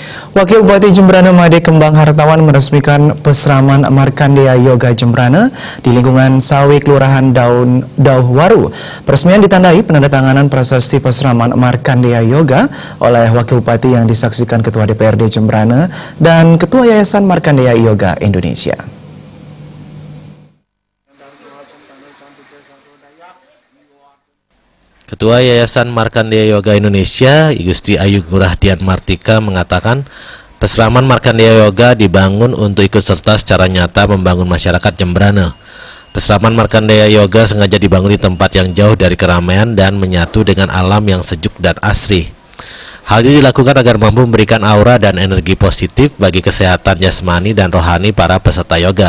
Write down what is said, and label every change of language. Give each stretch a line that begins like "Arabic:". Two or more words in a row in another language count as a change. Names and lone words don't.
Indonesian: Wakil Bupati Jembrana Made Kembang Hartawan meresmikan pesraman Markandeya Yoga Jembrana di lingkungan Sawi Kelurahan Dauhwaru. Peresmian ditandai penandatanganan prasasti pesraman Markandeya Yoga oleh Wakil Bupati yang disaksikan Ketua DPRD Jembrana dan Ketua Yayasan Markandeya Yoga Indonesia. Ketua Yayasan Markandeya Yoga Indonesia, Igusti Ayu Ngurahdian Martika mengatakan, pesraman Markandeya Yoga dibangun untuk ikut serta secara nyata membangun masyarakat Jembrana. Pesraman Markandeya Yoga sengaja dibangun di tempat yang jauh dari keramaian dan menyatu dengan alam yang sejuk dan asri. Hal ini dilakukan agar mampu memberikan aura dan energi positif bagi kesehatan jasmani dan rohani para peserta yoga.